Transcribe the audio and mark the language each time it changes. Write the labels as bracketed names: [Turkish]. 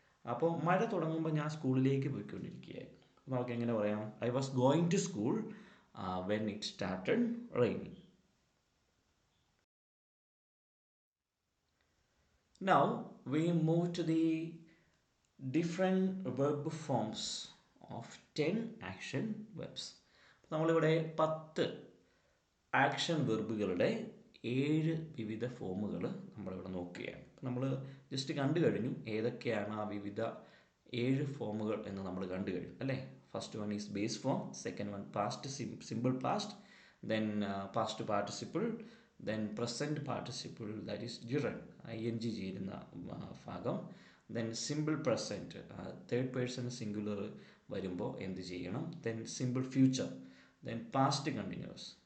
[Malayalam] അപ്പോൾ മഴ തുടങ്ങുമ്പോൾ ഞാൻ സ്കൂളിലേക്ക് പോയിക്കൊണ്ടിരിക്കുകയായിരുന്നു. നമുക്ക് എങ്ങനെ പറയാം? [English] I was going to school when it started raining. Now we move to the different verb forms of 10 action verbs. [Malayalam] നമ്മളിവിടെ 10 ആക്ഷൻ വെർബുകളുടെ 7 വിവിധ ഫോമുകൾ നമ്മളിവിടെ നോക്കുകയാണ്. നമ്മൾ ജസ്റ്റ് കണ്ടു കഴിഞ്ഞു ഏതൊക്കെയാണ് ആ വിവിധ 7 ഫോമുകൾ എന്ന് നമ്മൾ കണ്ടു കഴിഞ്ഞു അല്ലേ. [English] first one is base form, second one past simple past, then past participle, then present participle that is gerund ING [Malayalam] ചേരുന്ന ഭാഗം, [English] then simple present third person singular [Malayalam] വരുമ്പോൾ എന്ത് ചെയ്യണം, [English] Then simple future, then past continuous.